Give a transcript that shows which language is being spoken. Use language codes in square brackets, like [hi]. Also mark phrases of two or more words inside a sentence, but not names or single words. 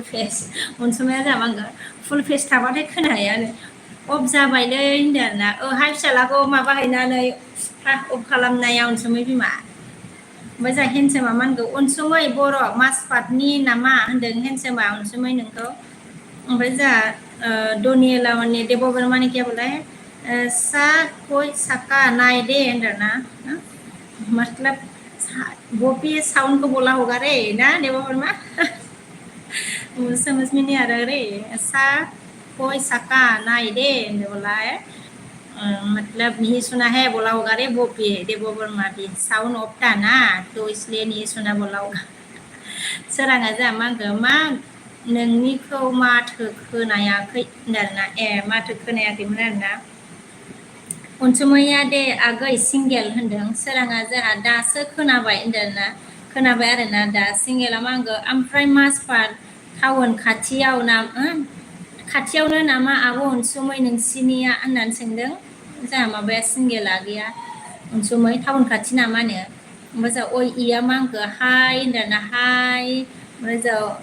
[brx] फेस अनसुमाया जा मा होनगोन फुल फेस थाबाथाय खोनाहायानो अफ जाबायलै होनदों आरो ना हाय फिसालाखौ माबा हैनानै अफ खालामनाया अनसुमै बिमा ओमफ्राय जा हेन्डसोमा मा होनगौ अनसुमै बर' माजफाटनि नामा होनदों हेन्डसोमा अनसुमै नोंखौ ओमफ्राय जा डनियेला माने देबबर्मानि [hi] क्या बोला है [brx] सा कोई सका नाय दे होनदों [hi] ना मतलब गोपी साउंड को बोला होगा रे ना देबबर्मा समझ में नहीं आ रहा रे सा कोई सका नाय दे बोला है मतलब नहीं सुना है बोला होगा रे गोपी देबबर्मा भी साउंड ऑफ था ना तो इसलिए नहीं सुना बोला होगा [brx] सोराङा जा मा होनखो मा नोंनिखौ माथो खोनायाखै होनदों आरोना माथो खोनायाखैमोन आरोना अनसुमैया दे आगै सिंगेल होनदों सोराङा जोंहा दासो खोनाबाय होनदों आरोना खोनाबाय आरोना दा सिंगेला मा होनगो ओमफ्राय माजफाट टाउन खाथियावनो नामा आब' अनसुमै नोंसिनिया होननानै सोंदों जोंहा माबाया सिंगेला गैया अनसुमै टाउन खाथि नामानो ओमफ्राय जा अय इया मा होनखो हाय होनदों ना हाय ओमफ्राय जा